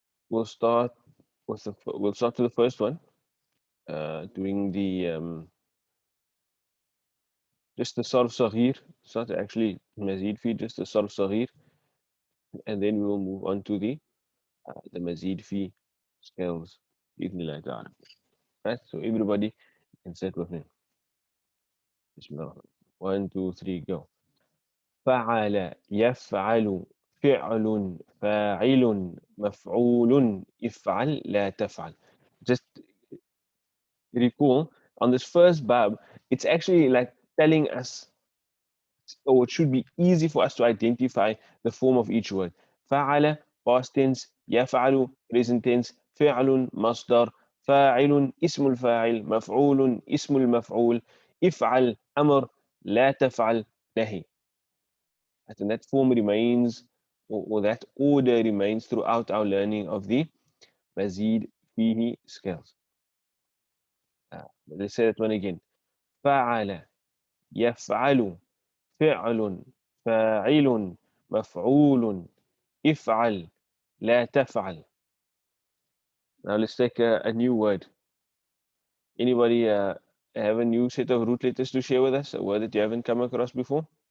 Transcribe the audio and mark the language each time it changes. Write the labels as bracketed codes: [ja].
[en] We'll start with the first one, doing the just the Sarf Saghir. It's not actually Mazeedfeehi, just the Sarf Saghir, and then we will move on to the Mazeedfeehi skills. Right? So everybody can say it with me. Bismillah. 1, 2, 3, go. [ar] فعل يفعل فعل فاعل مفعول افعل لا تفعل. [en] Just recall, on this first bab, it's actually like telling us, or it should be easy for us to identify the form of each word. [ar] فعل past tense, يفعل present tense, فعل مصدر, فاعل اسم الفاعل, مفعول اسم المفعول, افعل أمر, لا تفعل نهي. [en] And that form remains or that order remains throughout our learning of the Mazeedfeehi scales. Let's say that one again. [ar] فعل يفعل فعل فاعل مفعول افعل لا تفعل. [en] Now let's take a new word. Anybody have a new set of root letters to share with us? A word that you haven't come across before?